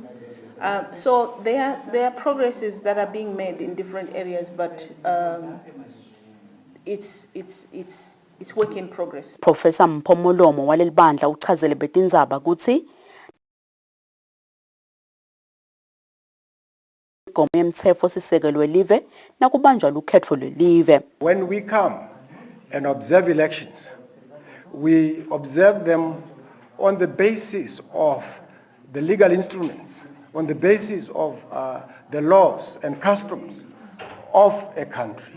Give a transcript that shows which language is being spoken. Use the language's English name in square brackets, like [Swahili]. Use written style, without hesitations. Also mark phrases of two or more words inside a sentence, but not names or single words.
[English] So there are progresses that are being made in different areas, but it's work in progress. [Swati] Professor Mpomolomo walelibandla uchazele betindzaba kutsi igome yemtsetfo sisekelo welive nakubanjwa lukhetfo lwelive. [English] When we come and observe elections, we observe them on the basis of the legal instruments, on the basis of the laws and customs of a country.